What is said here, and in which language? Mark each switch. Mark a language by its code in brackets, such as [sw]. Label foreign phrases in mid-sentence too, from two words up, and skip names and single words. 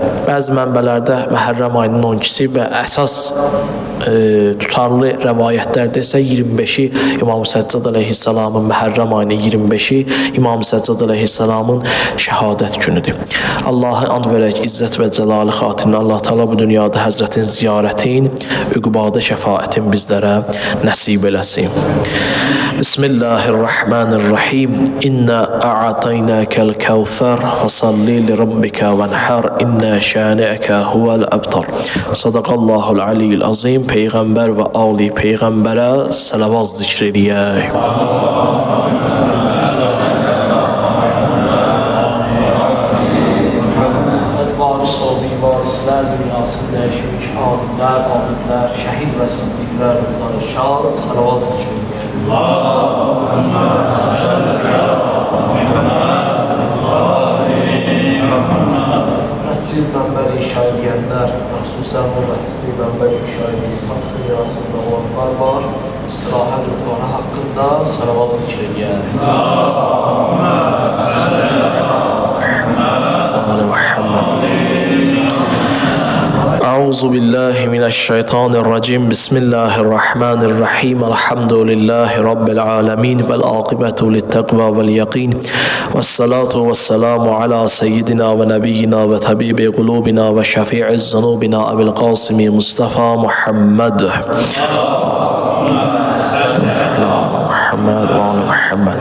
[az] Bəzi mənbələrdə Məhərrəm ayının 12-si və əsas tutarlı rəvayətlərdə isə 25-i İmam Səccad əleyhissalamın Məhərrəm ayının 25-i İmam Səccad əleyhissalamın şəhadət günüdür. Allah'a and verək, izzət və cəlali xatirinə Allah Teala bu dünyada Həzrətin ziyarətin, üqbada şəfaətin bizlərə nəsib eləsin. [ar] Bismillahirrahmanirrahim. إنا أعطيناك الكوثر فصل لربك وانحر إن شانئك هو الأبتر. صدق الله العلي العظيم. [az] Peyğəmbər və ali Peyğəmbərə salavat zikr eləyək. Varislər dünyasını dəyişmiş alimlər, abidlər, şəhid və siddiqlər, ruhları şad, salavat zikr eləyək. [ar] اللهم صل على محمد. [az] Məscid mənbəri inşa edənlər, xüsusən bu məscid mənbəri inşa edilən haqq dünyasında olanlar var. İstirahət ruhları haqqında salavat zikr eləyək. [ar] اللهم صل على محمد. أعوذ بالله من الشيطان الرجيم بسم الله الرحمن الرحيم. الحمد لله رب العالمين والعاقبة للتقوى واليقين. والصلاة والسلام على سيدنا ونبينا وطبيب قلوبنا وشفيع ذنوبنا أبي القاسم المصطفى محمد. محمد وآل محمد.